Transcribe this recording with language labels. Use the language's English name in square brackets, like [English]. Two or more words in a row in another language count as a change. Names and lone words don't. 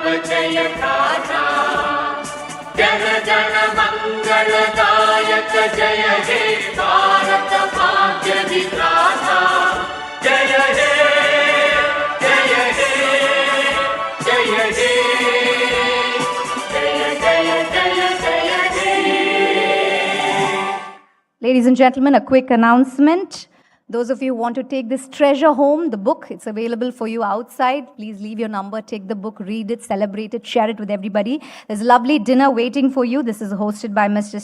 [Hindi] जय गाथा जन जन मंगलदायक जय हे भारत भाग्य विधाता जय हे जय हे जय हे जय जय जय जय हे. [English] Ladies and gentlemen, a quick announcement. Those of you who want to take this treasure home, the book, it's available for you outside. Please leave your number, take the book, read it, celebrate it, share it with everybody. There's a lovely dinner waiting for you. This is hosted by Mr.